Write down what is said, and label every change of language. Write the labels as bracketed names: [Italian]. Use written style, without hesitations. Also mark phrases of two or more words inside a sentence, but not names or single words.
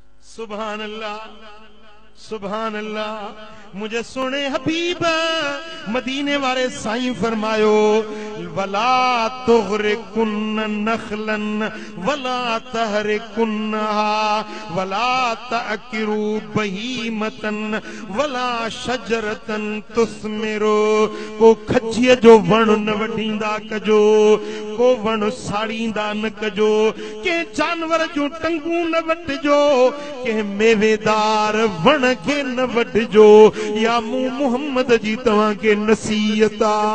[Arabic] سبحان الله، سبحان الله. [Sindhi] मुझे सुने हबीब मदीने वाले साईं फरमायो, [Arabic] ولا تغرقن نخلا ولا تحرقنها ولا تعقروا بهيمة ولا شجرة تثمر. [Sindhi] को खजीअ जो वण न वढींदा कजो, को वण साड़ींदा न कजो, के जानवर जो टंगू न वढजो, के मेवेदार वण के न वढजो। या मुंह मुहम्मद जी तवां के नसीहता।